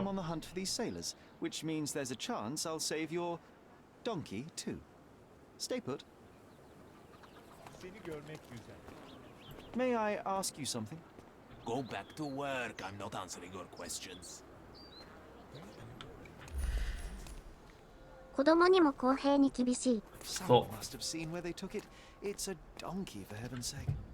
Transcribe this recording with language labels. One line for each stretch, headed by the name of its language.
English: I'm on the hunt for these sailors, which means there's a chance I'll save your donkey too. Stay put. May I ask you something? Go back to work. I'm not answering your questions.
Japanese: 子供にも公平に厳しい。
English: Someone must have seen where they took it. It's a donkey, for heaven's sake.